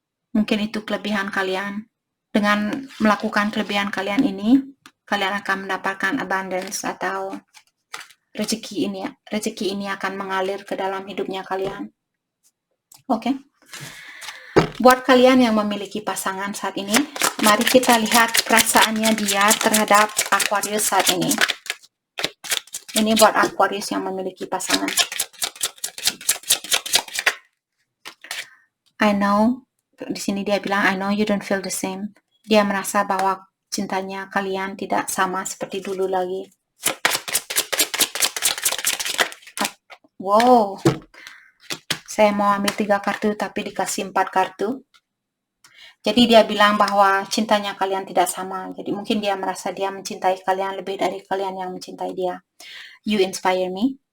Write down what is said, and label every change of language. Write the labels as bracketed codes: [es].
[id] Mungkin itu kelebihan kalian. Dengan melakukan kelebihan kalian ini, kalian akan mendapatkan abundance atau rezeki ini akan mengalir ke dalam hidupnya kalian. Oke. Buat kalian yang memiliki pasangan saat ini, mari kita lihat perasaannya dia terhadap Aquarius saat ini. Ini buat Aquarius yang memiliki pasangan. [en] I know, [id] di sini dia bilang, [en] I know you don't feel the same. [id] Dia merasa bahwa cintanya kalian tidak sama seperti dulu lagi. Wow, saya mau ambil 3 kartu tapi dikasih 4 kartu. Jadi dia bilang bahwa cintanya kalian tidak sama. Jadi mungkin dia merasa dia mencintai kalian lebih dari kalian yang mencintai dia. [en] You inspire me.